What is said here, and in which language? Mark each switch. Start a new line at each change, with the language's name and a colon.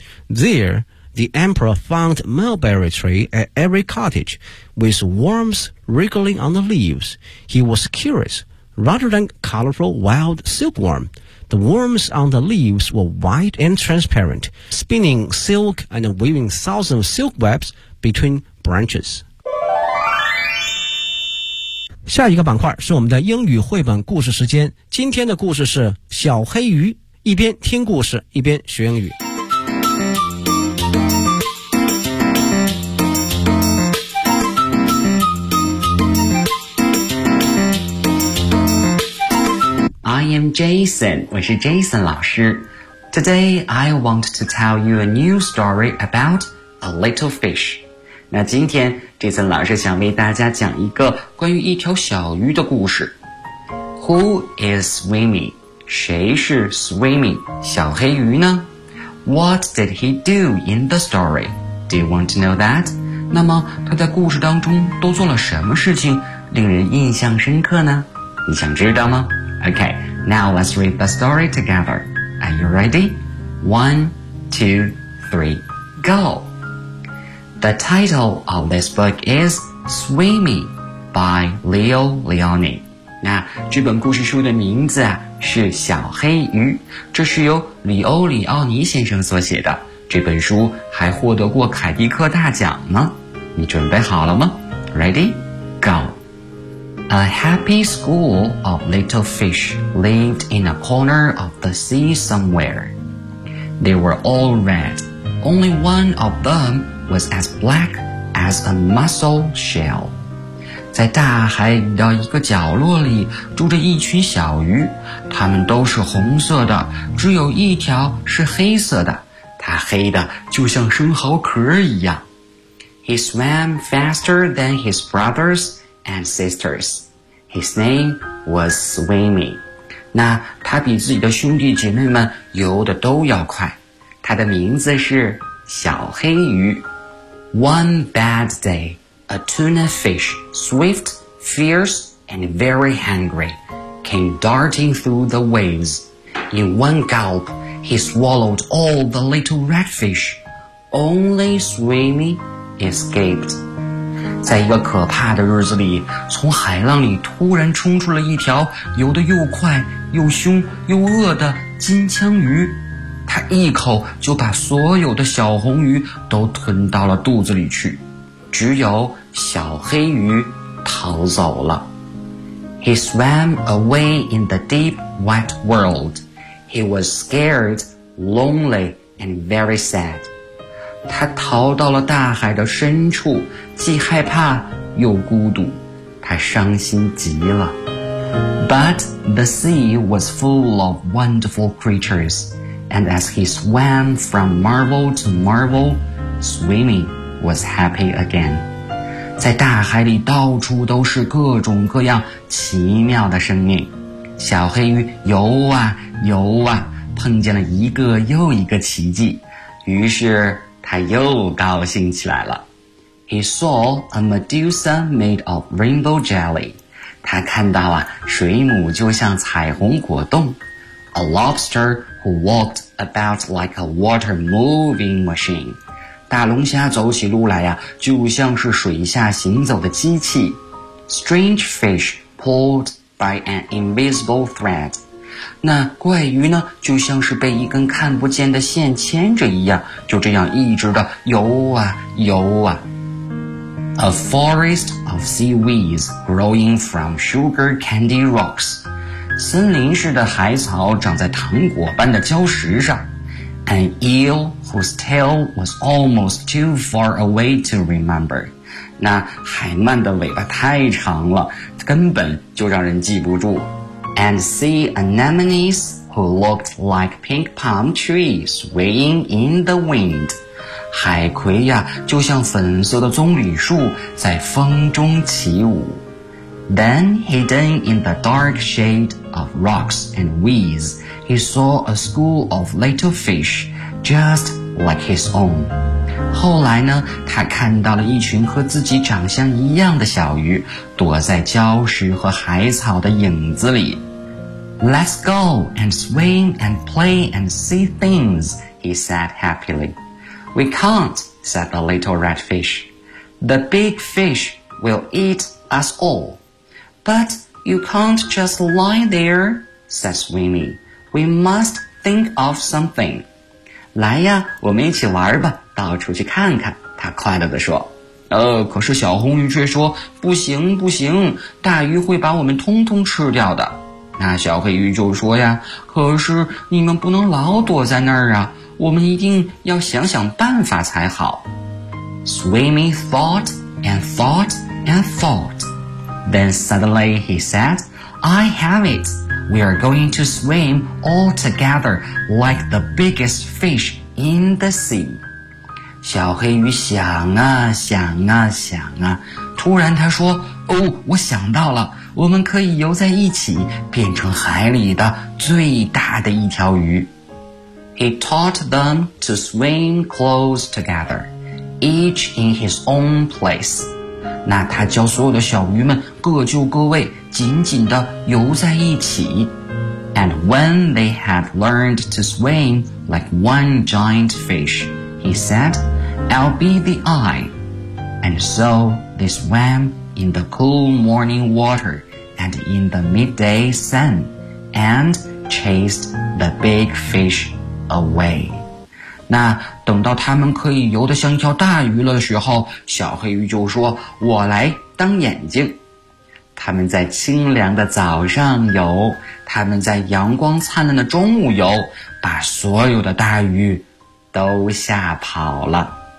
English: There, the emperor found mulberry tree at every cottage, with worms wriggling on the leaves. He was curious. Rather than colorful wild silkworm, the worms on the leaves were white and transparent, spinning silk and weaving thousands of silk webs between branches.
Chinese: 下一个板块是我们的英语绘本故事时间。今天的故事是小黑鱼，一边听故事，一边学英语。
English: I am Jason,
Chinese: 我是 Jason 老师。
English: Today, I want to tell you a new story about a little fish.
Chinese: 那今天 Jason 老师想为大家讲一个关于一条小鱼的故事。
English: Who is swimming?
Chinese: 谁是
English: swimming?
Chinese: 小黑鱼呢?
English: What did he do in the story? Do you want to know that?
Chinese: 那么他在故事当中都做了什么事情令人印象深刻呢? 你想知道吗?
English: Okay. Now let's read the story together. Are you ready? 1, 2, 3, go! The title of this book is Swimming by Leo Leoni.
Chinese: 那这本故事书的名字、是小黑鱼，这是由里欧里奥尼先生所写的。这本书还获得过凯迪克大奖呢。你准备好了吗？
English: Ready? Go! A happy school of little fish lived in a corner of the sea somewhere. They were all red. Only one of them was as black as a mussel shell.
Chinese: 在大海的一个角落里住着一群小鱼，它们都是红色的，只有一条是黑色的，它黑的就像生蚝壳一样。
English: He swam faster than his brothers. And sisters. His name was Swimmy.
Chinese: 那他比自己的兄弟姐妹们游得都要快。他的名字是小黑鱼。
English: One bad day, a tuna fish, swift, fierce, and very hungry, came darting through the waves. In one gulp, he swallowed all the little red fish. Only Swimmy escaped.
Chinese: 在一个可怕的日子里，从海浪里突然冲出了一条游得又快又凶又饿的金枪鱼，它一口就把所有的小红鱼都吞到了肚子里去，只有小黑鱼逃走了。
English: He swam away in the deep, wet world. He was scared, lonely, and very sad.
Chinese: 他逃到了大海的深处，既害怕又孤独，他伤心极了。
English: But the sea was full of wonderful creatures, and as he swam from marvel to marvel, swimming was happy again.
Chinese: 在大海里到处都是各种各样奇妙的生命，小黑鱼游啊游啊，碰见了一个又一个奇迹，于是他又高兴起来了。
English: He saw a Medusa made of rainbow jelly.
Chinese: 他看到啊，水母就像彩虹果冻。
English: A lobster who walked about like a water moving machine.
Chinese: 大龙虾走起路来啊，就像是水下行走的机器。
English: Strange fish pulled by an invisible thread.
Chinese: 那怪鱼呢，就像是被一根看不见的线牵着一样，就这样一直的游啊游啊。
English: A forest of seaweeds growing from sugar candy rocks.
Chinese: 森林似的海草长在糖果般的礁石上。
English: An eel whose tail was almost too far away to remember.
Chinese: 那海鳗的尾巴太长了，根本就让人记不住。
English: And see anemones who looked like pink palm trees swaying in the wind.
Chinese: 海葵呀，就像粉色的棕榈树在风中起舞。
English: Then hidden in the dark shade of rocks and weeds, he saw a school of little fish just like his own.
Chinese: 后来呢，他看到了一群和自己长相一样的小鱼，躲在礁石和海草的影子里。
English: Let's go and swim and play and see things, he said happily. We can't, said the little red fish. The big fish will eat us all. But you can't just lie there, said Swimmy. We must think of something.
Chinese: 来呀，我们一起玩吧，到处去看看，他快乐地说。可是小红鱼却说，不行不行，大鱼会把我们通通吃掉的。那小黑鱼就说呀，可是你们不能老躲在那儿啊，我们一定要想想办法才好。
English: Swimmy thought and thought and thought. Then suddenly he said, I have it. We are going to swim all together like the biggest fish in the sea.
Chinese: 小黑鱼想啊想啊想啊，突然他说，哦，我想到了，我们可以游在一起，变成海里的最大的一条鱼。
English: He taught them to swim close together, each in his own place.
Chinese: 那他教所有的小鱼们各就各位，紧紧地游在一起。
English: And when they had learned to swim like one giant fish, he said, I'll be the eye. And so they swam in the cool morning water. And in the midday sun, and chased the big fish away.
Chinese: 那等到他们可以游得像一条大鱼了的时候，小黑鱼就说，我来当眼睛。他们在清凉的早上游，他们在阳光灿烂的中午游，把所有的大鱼都吓跑了。